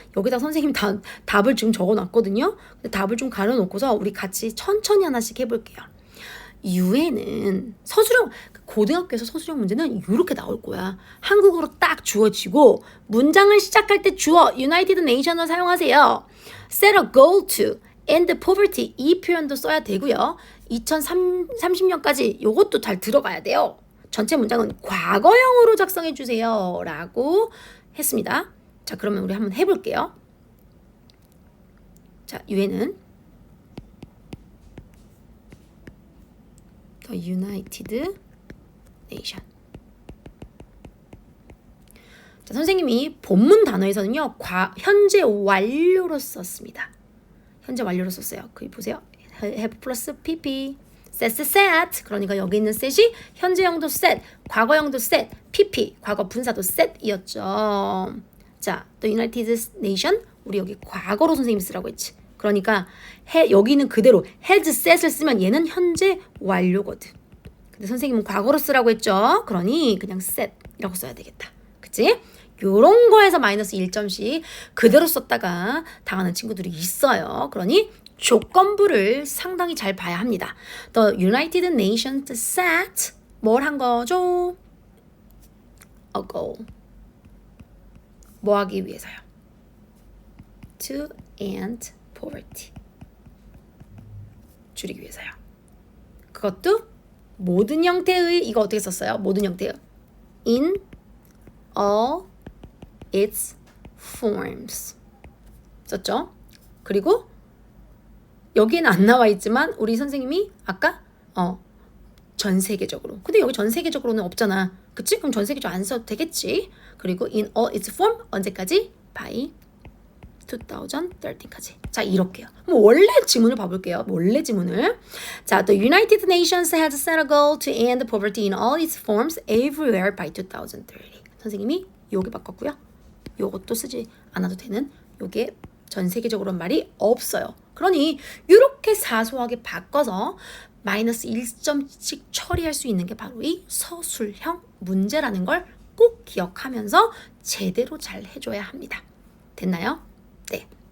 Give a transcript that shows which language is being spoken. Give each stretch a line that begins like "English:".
Korean: 여기다 선생님이 답을 지금 적어놨거든요. 근데 답을 좀 가려놓고서 우리 같이 천천히 하나씩 해볼게요. 유에는 서술형, 고등학교에서 서술형 문제는 이렇게 나올 거야. 한국어로 딱 주어지고 문장을 시작할 때 주어 United Nation을 사용하세요.
English: Set a goal to end poverty
Korean: 이 표현도 써야 되고요. 2030년까지 이것도 잘 들어가야 돼요. 전체 문장은 과거형으로 작성해 주세요 라고 했습니다. 자, 그러면 우리 한번 해볼게요. 자, 유엔은 The United Nation. 자, 선생님이 본문 단어에서는요, 현재 완료로 썼습니다. 현재 완료로 썼어요. 거기 보세요. have 플러스 pp. set. 그러니까 여기 있는 set이 현재형도 set, 과거형도 set, pp, 과거 분사도 set이었죠. 자, the United Nation. 우리 여기 과거로 선생님이 쓰라고 했지. 그러니까 여기는 그대로 has set을 쓰면 얘는 현재 완료거든. 근데 선생님은 과거로 쓰라고 했죠. 그러니 그냥 set이라고 써야 되겠다. 그치? 요런 거에서 마이너스 1점씩 그대로 썼다가 당하는 친구들이 있어요. 그러니 조건부를 상당히 잘 봐야 합니다.
English: The United Nations set
Korean: 뭘 한 거죠?
English: A goal.
Korean: 뭐 하기 위해서요?
English: To end poverty.
Korean: 줄이기 위해서요. 그것도 모든 형태의, 이거 어떻게 썼어요? 모든 형태의
English: in all its forms
Korean: 썼죠? 그리고 여기에는 안 나와 있지만 우리 선생님이 아까 전 세계적으로. 근데 여기 전 세계적으로는 없잖아. 그치? 그럼 전 세계적으로 안 써도 되겠지. 그리고 in all its form 언제까지? by 2013까지. 자, 이렇게요. 그럼 원래 지문을 봐볼게요. 원래 지문을.
English: 자, the United Nations has set a goal to end poverty in all its forms everywhere by 2030.
Korean: 선생님이 여기 바꿨고요. 요것도 쓰지 않아도 되는 요게 전 세계적으로는 말이 없어요. 그러니 이렇게 사소하게 바꿔서 마이너스 1점씩 처리할 수 있는 게 바로 이 서술형 문제라는 걸 꼭 기억하면서 제대로 잘 해줘야 합니다. 됐나요? 네.